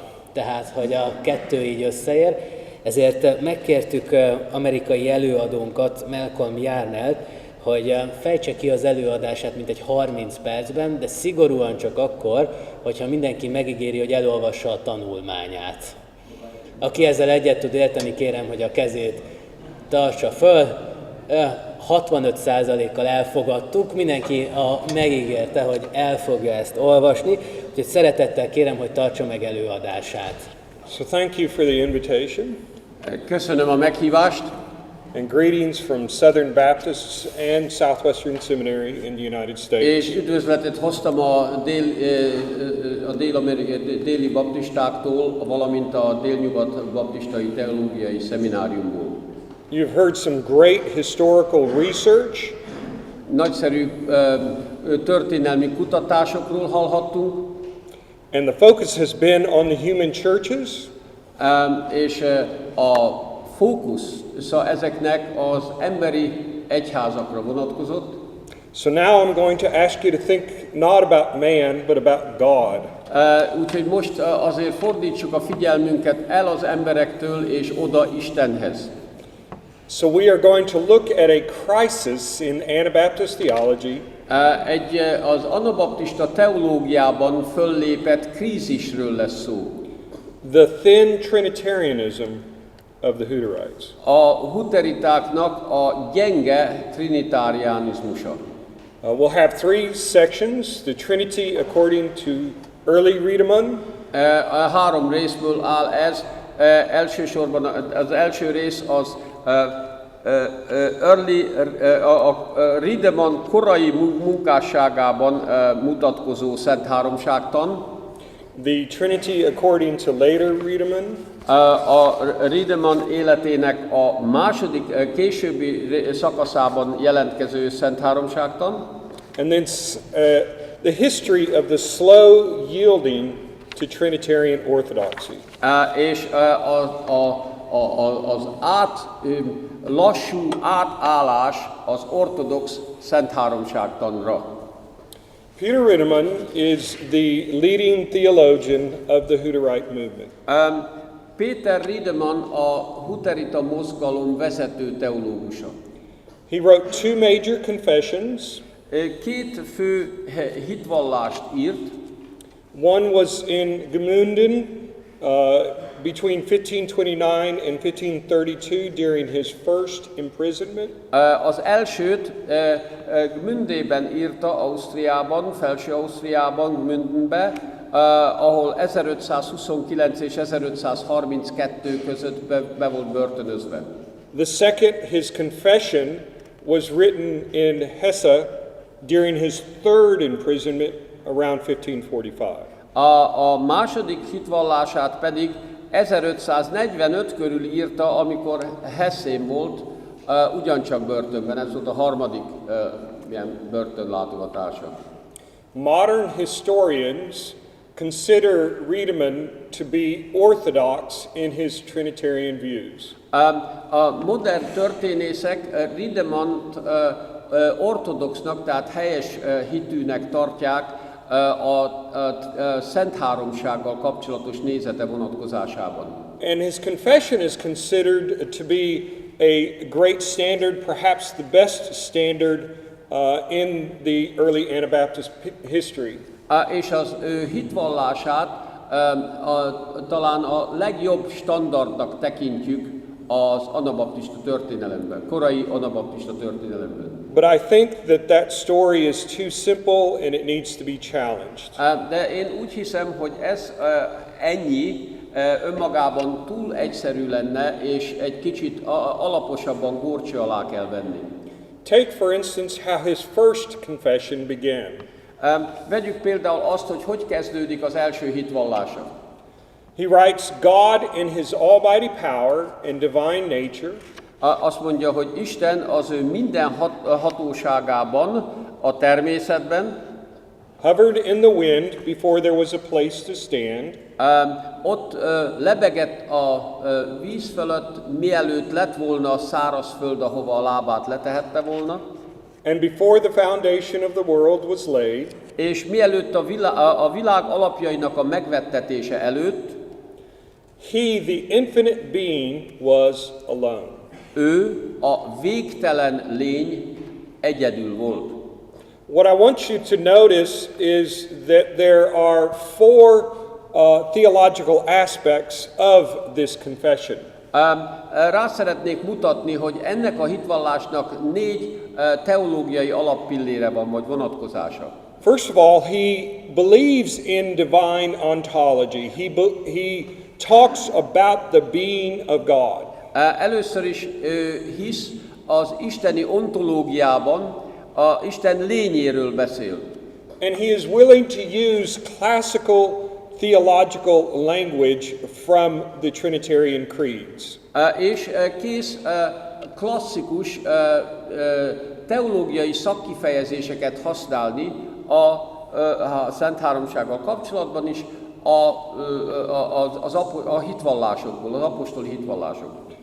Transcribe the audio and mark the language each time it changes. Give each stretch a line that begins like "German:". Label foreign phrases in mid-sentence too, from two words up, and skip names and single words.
Hungarian: Tehát, hogy a kettő így összeér. Ezért megkértük amerikai előadónkat, Malcolm Yarnellt, hogy fejtse ki az előadását mintegy 30 percben, de szigorúan csak akkor, hogyha mindenki megígéri, hogy elolvassa a tanulmányát. Aki ezzel egyet tud érteni, kérem, hogy a kezét tartsa föl. 65%-kal elfogadtuk, mindenki megígérte, hogy el fogja ezt olvasni, úgyhogy szeretettel kérem, hogy tartsa meg előadását.
English: So thank you for the invitation.
Hungarian: Köszönöm a meghívást.
English: And greetings from Southern Baptists and Southwestern Seminary in the United States.
Hungarian: És üdvözletet hoztam a déli baptistáktól, valamint a délnyugat baptistai teológiai szemináriumból.
English: You've heard some great historical research.
Hungarian: Nagyszerű történelmi kutatásokról hallhattunk.
English: And the focus has been on the human churches.
Hungarian: És a fókusz ezeknek az emberi egyházakra vonatkozott.
English: So now I'm going to ask you to think not about man, but about God.
Hungarian: Úgyhogy most azért fordítsuk a figyelmünket el az emberektől és oda Istenhez.
English: So we are going to look at a crisis in Anabaptist theology.
Hungarian: Az anabaptista teológiában föllépett krízisről lesz szó.
English: The thin Trinitarianism of the Hutterites.
Hungarian: A huteritáknak a gyenge trinitáriánizmusa.
English: We'll have 3 sections: the Trinity according to early Riedemann.
Hungarian: 3 részből áll ez. Elsősorban az első rész az Riedemann korai munkásságában mutatkozó Szentháromságtan.
English: The Trinity according to later Riedemann.
Hungarian: A Riedemann életének a második, későbbi szakaszában jelentkező Szentháromságtan.
English: And then the history of the slow yielding to Trinitarian orthodoxy.
Hungarian: És az lassú átállás az ortodox Szentháromságtanra.
English: Peter Riedemann is the leading theologian of the Hutterite movement.
Hungarian: Péter Riedemann a huterita mozgalom vezető teológusa.
English: He wrote 2 major confessions.
Hungarian: 2 fő hitvallást írt.
English: One was in Gmunden between 1529 and 1532 during his first imprisonment.
Hungarian: Az elsőt Gmündében írta, Ausztriában, Felső Ausztriában, Gmündenbe, ahol 1529 és 1532 között be volt börtönözve.
English: The second, his confession, was written in Hesse during his third imprisonment around 1545.
Hungarian: A második hitvallását pedig 1545 körül írta, amikor Hessén volt, ugyancsak börtönben. Ez volt a harmadik ilyen börtönlátogatása.
English: Modern historians consider Riedemann to be orthodox in his Trinitarian views.
Hungarian: A modern történészek Riedemannt ortodoxnak, tehát helyes hitűnek tartják a Szentháromsággal kapcsolatos nézete vonatkozásában.
English: And his confession is considered to be a great standard, perhaps the best standard in the early Anabaptist history.
Hungarian: És az hitvallását talán a legjobb standardnak tekintjük az anabaptista történelemben, korai anabaptista történelemben.
English: But I think that story is too simple and it needs to be challenged.
Hungarian: De én úgy hiszem, hogy ez ennyi önmagában túl egyszerű lenne, és egy kicsit alaposabban górcső alá kell venni.
English: Take for instance how his first confession began.
Hungarian: Vegyük például azt, hogy kezdődik az első hitvallása.
English: He writes, God in his almighty power and divine nature.
Hungarian: Azt mondja, hogy Isten az ő minden hatóságában, a természetben.
English: hovered in the wind before there was a place to stand,
Hungarian: Ott lebegett a víz fölött, mielőtt lett volna a száraz föld, ahova a lábát letehette volna,
English: and before the foundation of the world was laid,
Hungarian: és mielőtt a világ alapjainak a megvettetése előtt,
English: he, the infinite being, was alone.
Hungarian: ő, a végtelen lény egyedül volt.
English: What I want you to notice is that there are four theological aspects of this confession.
Hungarian: Rá szeretnék mutatni, hogy ennek a hitvallásnak 4 teológiai alappillére van, vagy vonatkozása.
English: First of all, he believes in divine ontology. He talks about the being of God.
Hungarian: Először is hisz az isteni ontológiában, a Isten lényéről beszél.
English: And he is willing to use classical theological language from the Trinitarian creeds.
Hungarian: És kész klasszikus teológiai szakkifejezéseket használni a Szentháromsággal kapcsolatban is, a hitvallásokból, az apostoli hitvallásokból.